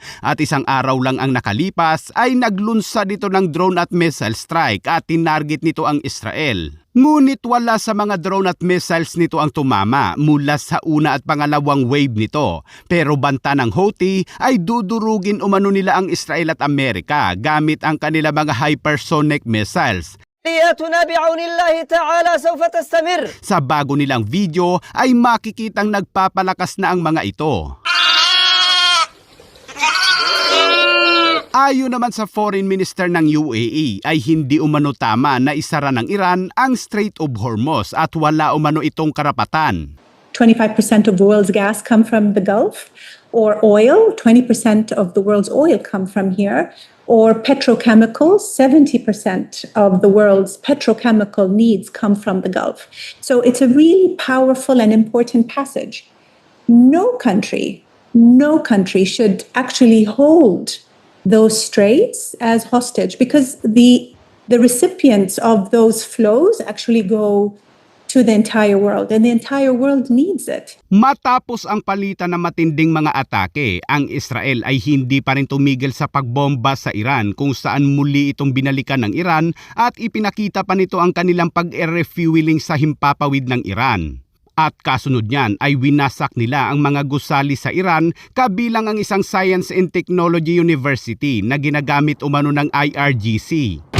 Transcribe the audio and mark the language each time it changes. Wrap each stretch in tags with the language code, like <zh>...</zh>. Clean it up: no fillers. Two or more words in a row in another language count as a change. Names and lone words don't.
<tl>At isang araw lang ang nakalipas ay naglunsad ito ng drone at</tl> <en>missile strike</en> <tl>at tinarget nito ang Israel. Ngunit wala sa mga drone at missiles nito ang tumama mula sa una at pangalawang wave nito. Pero banta ng Houthi ay dudurugin umano nila ang Israel at Amerika gamit ang kanila mga</tl> <en>hypersonic missiles.</en> <ar>عملياتنا بعون الله تعالى سوف تستمر.</ar> <tl>Sa bago nilang video ay makikitang nagpapalakas na ang mga ito. Ayon naman sa</tl> <en>Foreign Minister</en> <tl>ng UAE ay hindi umano tama na isara ng Iran ang Strait of Hormuz at wala umano itong karapatan.</tl> <en>25% of the world's gas come from the Gulf, or oil, 20% of the world's oil come from here, or petrochemicals, 70% of the world's petrochemical needs come from the Gulf. So it's a really powerful and important passage. No country should actually hold those straits as hostage because the recipients of those flows actually go to the entire world and the entire world needs it.</en> <tl>Matapos ang palitan ng matinding mga atake, ang Israel ay hindi pa rin tumigil sa pagbomba sa Iran kung saan muli itong binalikan ng Iran at ipinakita pa nito ang kanilang pag-refueling sa himpapawid ng Iran. At kasunod niyan ay winasak nila ang mga gusali sa Iran kabilang ang isang Science and Technology University na ginagamit umano ng IRGC.</tl>